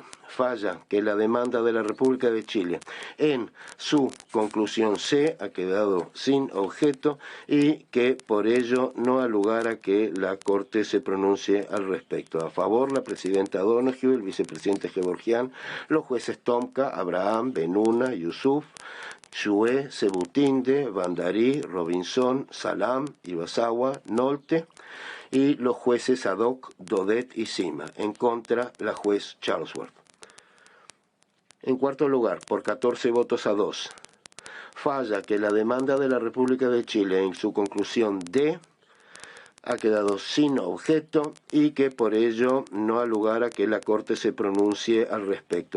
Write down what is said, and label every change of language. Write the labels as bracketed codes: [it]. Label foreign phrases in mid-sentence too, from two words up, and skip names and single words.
[es] Falla que la demanda de la República de Chile en su conclusión C ha quedado sin objeto y que por ello no ha lugar a que la Corte se pronuncie al respecto. A favor, la presidenta Donoghue, el vicepresidente Gevorgian, los jueces Tomka, Abraham, Benuna, Yusuf, Shue, Sebutinde, Bandari, Robinson, Salam, Ibasawa, Nolte y los jueces Adhoc, Daudet y Sima. En contra, la juez Charlesworth. En cuarto lugar, por 14 votos a 2, falla que la demanda de la República de Chile en su conclusión D ha quedado sin objeto y que por ello no ha lugar a que la Corte se pronuncie al respecto.